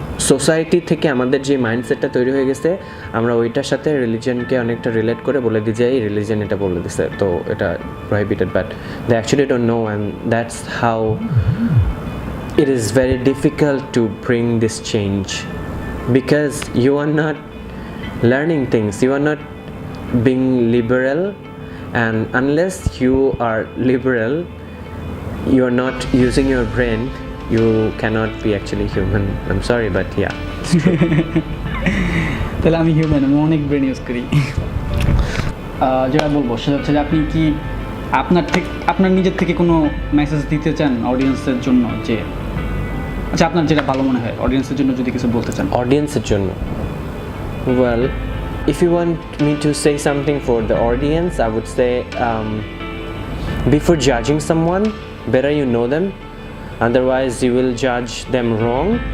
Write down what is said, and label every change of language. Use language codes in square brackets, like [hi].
[bn] Society থেকে আমাদের যে মাইন্ডসেটটা তৈরি হয়ে গেছে আমরা ওইটার সাথে রিলিজিয়নকে অনেকটা রিলেট করে বলে দিই যে এই রিলিজিয়ন এটা বলে দিছে তো এটা prohibited [en] But they actually don't know and that's how it is very difficult to bring this change because you are not learning things, you are not being liberal, and unless you are liberal, you are not using your brain, you cannot be actually human. I'm sorry but yeah, it's true. [bn] তাহলে আমি human, আমি অনেক brain use করি। যেটা বলবো সেটা হচ্ছে যে আপনি কি আপনার নিজের থেকে কোনো মেসেজ দিতে চান অডিয়েন্সের জন্য, যে আচ্ছা আপনার যেটা ভালো মনে হয় অডিয়েন্সের জন্য যদি কিছু বলতে চান? অডিয়েন্সের জন্য, [en] well, if you want me to say something for the audience, I would say before judging someone, better you know them, otherwise you will judge them wrong.